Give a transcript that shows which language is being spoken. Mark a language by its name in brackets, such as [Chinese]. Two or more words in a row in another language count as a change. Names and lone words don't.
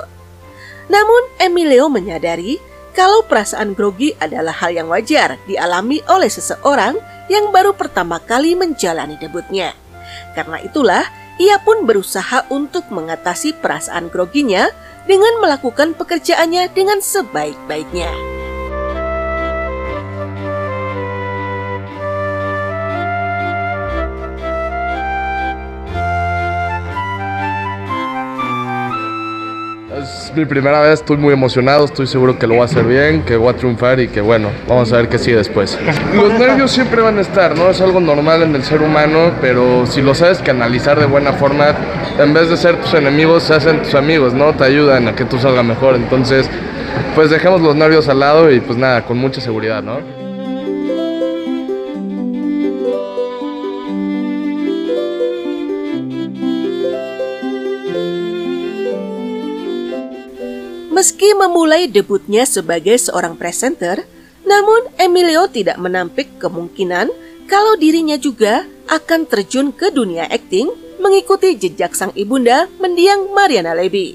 [Indonesian] Namun, Emilio menyadari kalau perasaan grogi adalah hal yang wajar dialami oleh seseorang yang baru pertama kali menjalani debutnya. Karena itulah, ia pun berusaha untuk mengatasi perasaan groginya dengan melakukan pekerjaannya dengan sebaik-baiknya. [Spanish] Es mi primera vez, estoy muy emocionado, estoy seguro que lo voy a hacer bien, que voy a triunfar y que bueno, vamos a ver qué sigue después. Los nervios siempre van a estar, ¿no? Es algo normal en el ser humano, pero si lo sabes canalizar de buena forma, en vez de ser tus enemigos, se hacen tus amigos, ¿no? Te ayudan a que tú salgas mejor, entonces pues dejemos los nervios al lado y pues nada, con mucha seguridad, ¿no? [Indonesian] Meski memulai debutnya sebagai seorang presenter, namun Emilio tidak menampik kemungkinan kalau dirinya juga akan terjun ke dunia akting mengikuti jejak sang ibunda mendiang Mariana Levy.